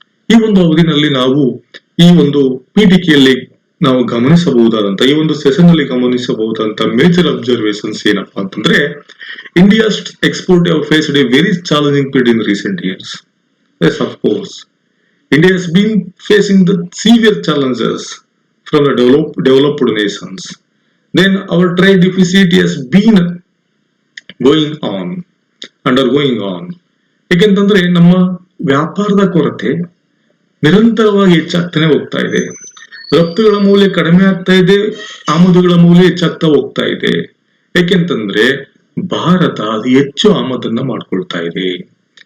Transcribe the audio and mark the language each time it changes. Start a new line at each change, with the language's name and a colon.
Kannada: ಈ ಒಂದು ಅವಧಿನಲ್ಲಿ ನಾವು ಈ ಒಂದು ಪೀಠಿಕೆಯಲ್ಲಿ ನಾವು ಗಮನಿಸಬಹುದಾದಂತ, ಈ ಒಂದು ಸೆಷನ್ ಅಲ್ಲಿ ಗಮನಿಸಬಹುದಾದಂತ ಮೇಜರ್ ಅಬ್ಸರ್ವೇಷನ್ಸ್ ಏನಪ್ಪಾ ಅಂತಂದ್ರೆ,
English: India's export have faced a very challenging period in recent years. Yes, of course. India has been facing the severe challenges from the developed nations. Then our trade deficit has been undergoing on.
Kannada: ಏಕೆಂತಂದ್ರೆ ನಮ್ಮ ವ್ಯಾಪಾರದ ಕೊರತೆ ನಿರಂತರವಾಗಿ ಹೆಚ್ಚಾಗ್ತಾನೆ ಹೋಗ್ತಾ ಇದೆ. ರಫ್ತುಗಳ ಮೌಲ್ಯ ಕಡಿಮೆ ಆಗ್ತಾ ಇದೆ, ಆಮದುಗಳ ಮೌಲ್ಯ ಹೆಚ್ಚಾಗ್ತಾ ಹೋಗ್ತಾ ಇದೆ. ಏಕೆಂತಂದ್ರೆ ಭಾರತ ಅತಿ ಹೆಚ್ಚು ಆಮದನ್ನ ಮಾಡ್ಕೊಳ್ತಾ ಇದೆ.